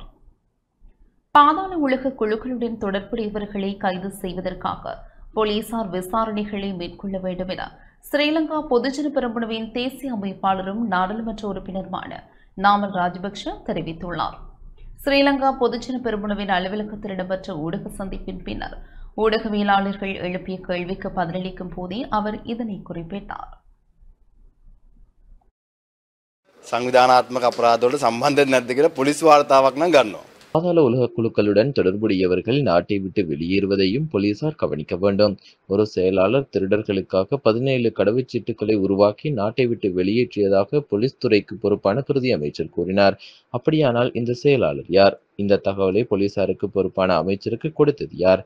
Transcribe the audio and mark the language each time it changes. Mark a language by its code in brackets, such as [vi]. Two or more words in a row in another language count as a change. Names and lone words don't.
[ta] பாதாள உலக குழுக்களுடன் தொடர்புடையவர்களை கைது செய்வதற்காக போலீசார் விசாரணைகளை மேற்கொள்ள வேண்டும் என ஸ்ரீலங்கா பொதுஜன பெரமுனவின் தேசிய அமைப்பாளரும் நாடாளுமன்ற உறுப்பினருமான நாமல் ராஜபக்ஷ தெரிவித்துள்ளார். ஸ்ரீலங்கா பொதுஜன பெரமுனவின் அலுவலகத்தில் இடம்பெற்ற ஊடக சந்திப்பின் பின்னர் ஊடகவியலாளர்கள் எழுப்பிய கேள்விக்கு பதிலளிக்கும் போதே அவர் இதனை குறிப்பிட்டார். [si] සංවිධානාත්මක අපරාධවලට සම්බන්ධ නැද්ද කියලා පොලිස් වාර්තාවක් නම් ගන්නවා. [ta] பாதாள உலக குழுக்களுடன் தொடர்புடையவர்கள் நாட்டை விட்டு வெளியேறுவதையும் போலீசார் கவனிக்க வேண்டும். ஒரு செயலாளர் திருடர்களுக்காக 17 கடவுச்சீட்டுகளை உருவாக்கி நாட்டை விட்டு வெளியேற்றியதாக போலீஸ் துறைக்கு பொறுப்பான பிரதி அமைச்சர் கூறினார். அப்படியானால் இந்த செயலாளர் யார்? இந்த தகவலை போலீசாருக்கு பொறுப்பான அமைச்சருக்கு கொடுத்தது யார்?